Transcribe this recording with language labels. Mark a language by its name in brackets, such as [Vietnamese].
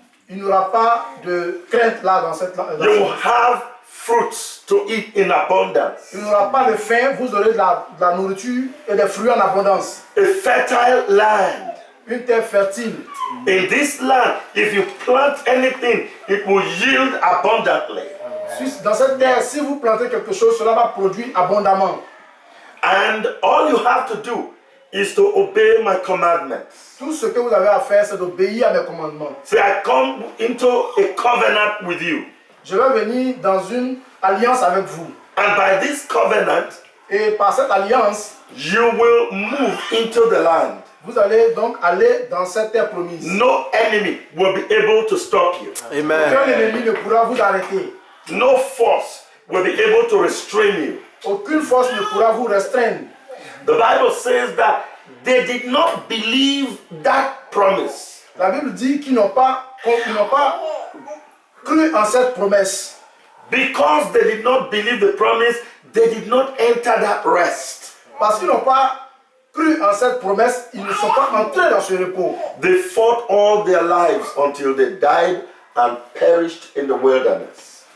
[French] Il n'y aura pas de crainte là dans cette lande. [English] You will have fruits to eat in abundance. [French] Il n'y aura pas de faim, vous aurez de la nourriture et des fruits en abondance. [English] A fertile land. [French] Une terre fertile. [English] In this land, if you plant anything, it will yield abundantly. [French] Dans cette terre, si vous plantez quelque chose, cela va produire abondamment. [English] And all you have to do is to obey my commandments. [French] Tout ce que vous avez à faire, c'est d'obéir à mes commandements. [English] Say, I come into a covenant with you. [French] Je vais venir dans une alliance avec vous. [English] And by this covenant, [French] Et par cette alliance, [English] you will move into the land. [French] vous allez donc aller dans cette terre promise. [English] No enemy will be able to stop you. [French] Aucun [English] Amen. [French] ennemi ne pourra vous arrêter. [English] No force will be able to restrain you. [French] Aucune force ne pourra vous restreindre. [English] The Bible says that they did not believe that promise. [French] La Bible dit qu'ils n'ont pas cru en cette promesse. [English] Because they did not believe the promise, they did not enter that rest. [French] Parce qu'ils n'ont pas cru en cette promesse, ils ne sont pas entrés dans ce repos. [English] They fought all their lives until they died and perished in the wilderness.